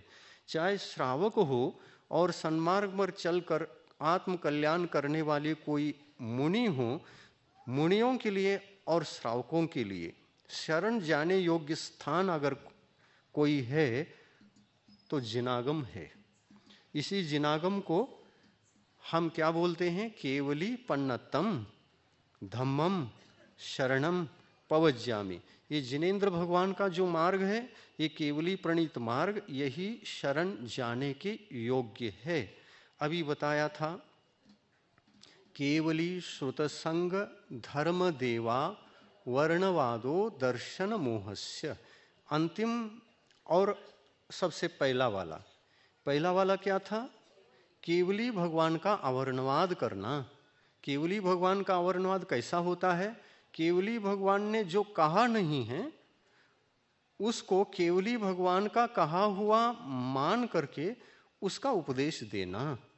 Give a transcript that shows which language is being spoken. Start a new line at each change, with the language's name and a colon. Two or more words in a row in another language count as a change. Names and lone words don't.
Hindi: चाहे श्रावक हो और सन्मार्ग पर चलकर आत्म कल्याण करने वाले कोई मुनि हो, मुनियों के लिए और श्रावकों के लिए शरण जाने योग्य स्थान अगर कोई है तो जिनागम है। इसी जिनागम को हम क्या बोलते हैं?
Pali: केवली पन्नतम धम्मम शरणम पवज्यामि।
Hindi: ये जिनेन्द्र भगवान का जो मार्ग है, ये केवली प्रणीत मार्ग, यही शरण जाने के योग्य है। अभी बताया था
Sanskrit: केवली श्रुतसंग धर्म देवा वर्णवादो दर्शन मोहस्य।
Hindi: अंतिम और सबसे पहला वाला क्या था? केवली भगवान का अवर्णवाद करना। केवली भगवान का अवर्णवाद कैसा होता है? केवली भगवान ने जो कहा नहीं है उसको केवली भगवान का कहा हुआ मान करके उसका उपदेश देना।